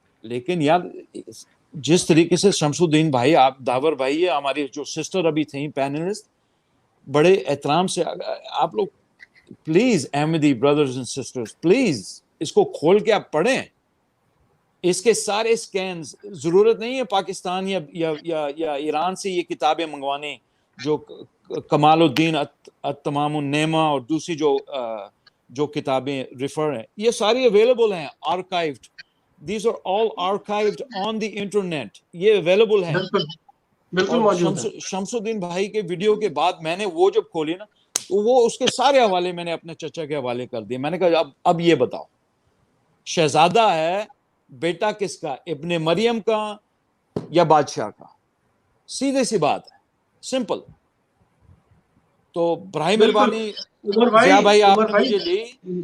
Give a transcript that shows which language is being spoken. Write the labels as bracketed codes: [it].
[hi] लेकिन यार जिस तरीके से शमसुद्दीन भाई, आप दावर भाई है, हमारी जो सिस्टर अभी थी पैनलिस्ट, बड़े एहतराम से आप लोग please, Ahmadi brothers and sisters, please इसको खोल के आप पढ़ें, इसके सारे स्कैन्स। जरूरत नहीं है पाकिस्तान या ईरान से ये किताबें मंगवाने, जो कमालुद्दीन अत-तमामुन नेमा और दूसरी जो किताबें रिफर हैं, ये सारी अवेलेबल हैं, archived. [en] These are all archived on the internet, [hi] ये अवेलेबल हैं। बिल्कुल मौजूद है। शमसुद्दीन भाई के वीडियो के बाद मैंने वो जब खोली ना, तो वो उसके सारे हवाले मैंने अपने चचा के हवाले कर दिए। मैंने कहा अब ये बताओ, शहजादा है बेटा किसका, इब्ने मरियम का या बादशाह का? सीधे सी बात है, सिंपल। तो बराए मेहरबानी भाई आप मुझे ली,